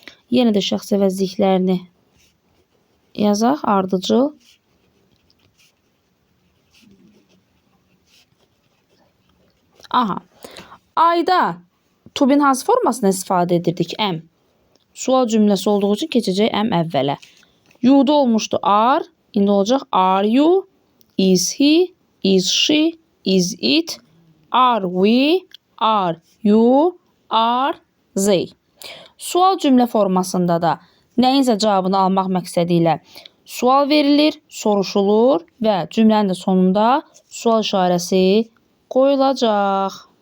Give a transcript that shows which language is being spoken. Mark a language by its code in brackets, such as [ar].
[az] Yenə də şəxs əvəzliklərini yazaq ardıcıl. Ayda to be'nin hansı formasını istifadə edirdik? Am. Sual cümləsi olduğu üçün keçəcək am əvvələ. [en] You'da [az] olmuşdu [en] are, [az] indi olacaq [en] are you, is he, is she, is it, are we, are you, are they. [az] Sual cümlə formasında da nəyinsə cavabını almaq məqsədi ilə sual verilir, soruşulur və cümlənin də sonunda sual işarəsi qoyulacaq.